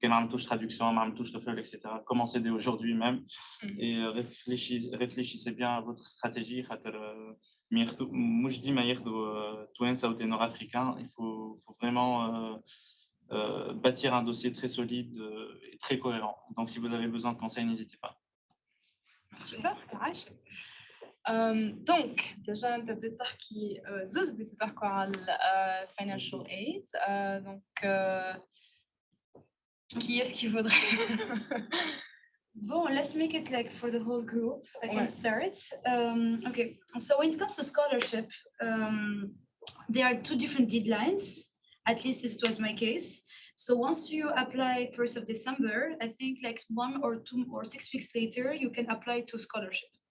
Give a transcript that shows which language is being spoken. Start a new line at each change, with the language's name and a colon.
French: Touche traduction, touche TOEFL, etc. Commencez dès aujourd'hui même et réfléchissez bien à votre stratégie. Moi, je dis, Twins ou des Nord-Africains, il faut vraiment bâtir un dossier très solide et très cohérent. Donc, si vous avez besoin de conseils, n'hésitez pas. Super, donc, déjà, on a
Arabic: بديت تحكي زوز بديتوا تحكوا على
French: financial aid. Donc, qui est-ce qui voudrait?
English: Bon, let's make it like for the whole group. I can start. Okay, so when it comes to scholarship, there are two different deadlines. At least this was my case. So once you apply 1st of December, I think like 1 or 2 or 6 weeks later, you can apply to scholarship.